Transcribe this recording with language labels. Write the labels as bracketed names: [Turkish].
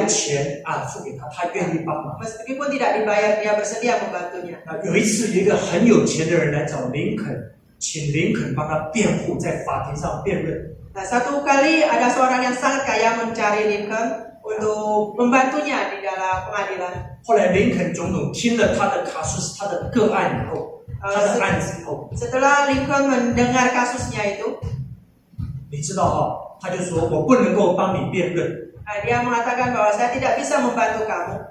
[Chinese] 有钱付给他，他愿意帮忙。 [Indonesian] meskipun tidak dibayar, dia bersedia membantunya. [Chinese] 有一次，有一个很有钱的人来找林肯，请林肯帮他辩护，在法庭上辩论。 [Indonesian] Nah, satu kali ada seorang yang sangat kaya mencari Lincoln untuk membantunya di dalam pengadilan. [Chinese] 后来林肯总统听了他的casus，他的个案以后，他的案子以后， [Indonesian] Setelah Lincoln mendengar kasusnya itu, [Chinese] 你知道他就说我不能够帮你辩论， [Indonesian] dia mengatakan bahwa saya tidak bisa membantu kamu.